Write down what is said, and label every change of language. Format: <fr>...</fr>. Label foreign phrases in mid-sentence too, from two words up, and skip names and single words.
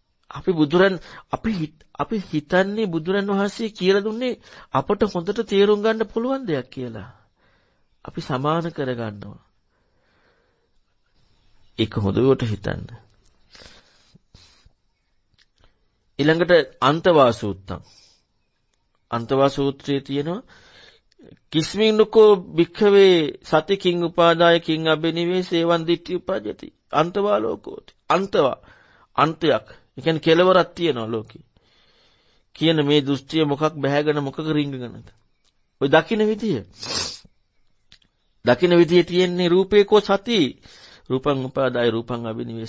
<si>අපි හිතන්නේ බුදුරන් වහන්සේ කියලා දුන්නේ අපට හොඳට තේරුම් ගන්න පුළුවන් දෙයක් කියලා. අපි සමාන කරගන්නවා. ඒක හොඳට හිතන්න.</si> <pi>ඊළඟට අන්තවා සූත්තම්.</pi> <si>අන්තවා සූත්‍රයේ තියෙනවා</si> <pi>කිස්මින්නුකෝ භික්ඛවේ සති කිං උපාදාය කිං අබිනිවේසේ එවං දිට්ඨි උපජ්ජති. අන්තවා ලෝකෝති.</pi> <si>අන්තවා අන්තයක්. ඒ කියන්නේ කෙලවරක් තියෙනවා ලෝකේ. කියන මේ දෘෂ්ටිය මොකක් බැහැගෙන මොකක රිංගගෙනද? ඔය දකින්න විදිය තියෙන්නේ</si> <pi>රූපේකෝ සති. රූපං උපාදාය රූපං අබිනිවේස.</pi>